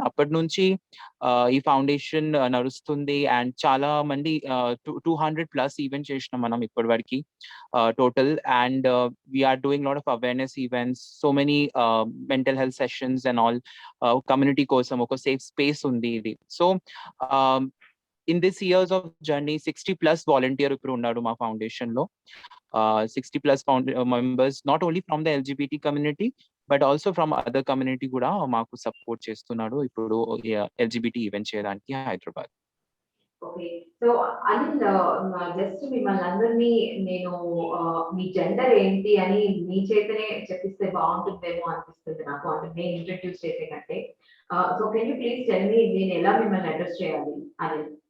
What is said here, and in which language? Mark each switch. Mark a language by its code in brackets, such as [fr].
[te] అప్పటి నుంచి ఈ ఫౌండేషన్ నడుస్తుంది అండ్ చాలా మంది 200+ ఈవెంట్ చేసినాం మనం ఇప్పటి వరకు total. [en] And we're doing lot of awareness events, so many mental health sessions and all. [te] Community కోసం ఒక సేఫ్ స్పేస్ ఉంది ఇది. [en] so in this years of journey 60+ volunteer [te] ఇప్పుడు ఉన్నాడు మా ఫౌండేషన్ లో. [en] 60+ members not only from the LGBT community but also from other community [te] కూడా మాకు సపోర్ట్ చేస్తున్నాడు ఇప్పుడు ఎల్జిబిటీ ఈవెంట్ చేయడానికి [en] Hyderabad. Okay. [te] So Anil, just మిమ్మల్ని అందరినీ నేను మీ జెండర్ ఏంటి అని మీ చేతనే చెప్పిస్తే బాగుంటుందేమో అనిపిస్తుంది నాకు, అంటే నేను ఇంట్రడ్యూస్ చేసే కంటే. [en] so can you please tell me [te] నేను ఎలా మిమ్మల్ని అడ్రస్ చేయాలి [en] Anil?